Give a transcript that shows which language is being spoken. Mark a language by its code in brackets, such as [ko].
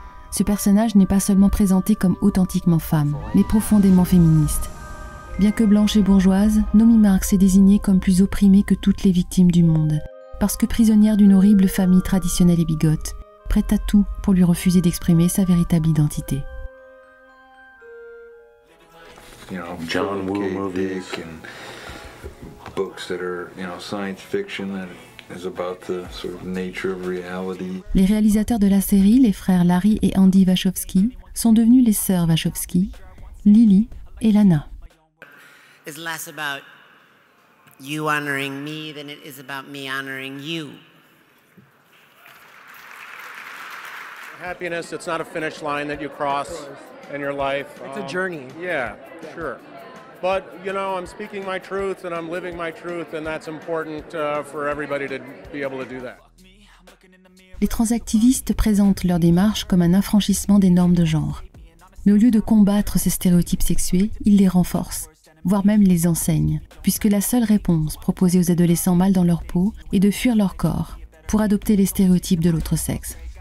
[fr] Ce personnage n'est pas seulement présenté comme authentiquement femme, mais profondément féministe. Bien que blanche et bourgeoise, Nomi Marks est désignée comme plus opprimée que toutes les victimes du monde, parce que prisonnière d'une horrible famille traditionnelle et bigote, prête à tout pour lui refuser d'exprimer sa véritable identité. [en] You know, John Woo movies and books that are, you know, science fiction that is about the sort of nature of reality. [fr] Les réalisateurs de la série, les frères Larry et Andy Wachowski, sont devenus les sœurs Wachowski, Lily et Lana. [en] It's less about you honoring me than it is about me honoring you. Happiness, it's not a finish line that you cross in your life. It's a journey. Yeah, sure. But, you know, I'm speaking my truth and I'm living my truth, and that's important for everybody to be able to do that. [fr] Les transactivistes présentent leur démarche comme un affranchissement des normes de genre. Mais au lieu de combattre ces stéréotypes sexués, ils les renforcent, voire même les enseignent, puisque la seule réponse proposée aux adolescents mal dans leur peau est de fuir leur corps pour adopter les stéréotypes de l'autre sexe.